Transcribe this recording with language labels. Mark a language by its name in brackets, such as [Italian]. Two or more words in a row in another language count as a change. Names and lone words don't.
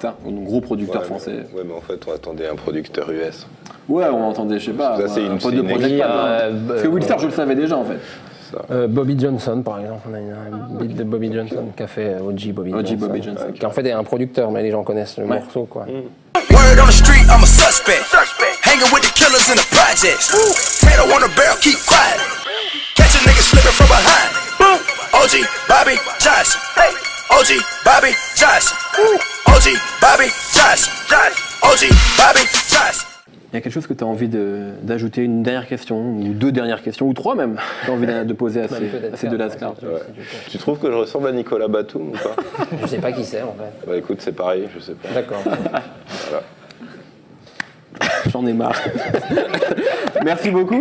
[French] Star, un gros producteur français. Ouais, mais en fait, on attendait un producteur US. Ouais, on entendait, je sais pas, Ça, c'est un une- pote c'est de une Project équipe, Pat, hein. Parce que Will Star, je le savais déjà en fait. Bobby Johnson, par exemple, on a un beat de Bobby Johnson qui a fait OG Bobby OG Johnson. Bobby Johnson. Qui en fait est un producteur, mais les gens connaissent le morceau, quoi. [English] Word on the street, I'm a suspect. Hanging with the killers in the projects. Tato on the barrel, keep quiet. Catch a nigga slipping from behind. OG, Bobby, Johnson. OG, Bobby, Johnson. OG, Bobby, Johnson. OG, Bobby, Johnson. [French] Il y a quelque chose que tu as envie d'ajouter, une dernière question, ou deux dernières questions, ou trois même, tu as envie de poser à ces deux lascars. Tu trouves que je ressemble à Nicolas Batum ou pas? Je sais pas qui c'est, en fait. Bah écoute, c'est pareil, je sais pas. D'accord. J'en ai marre. Merci beaucoup.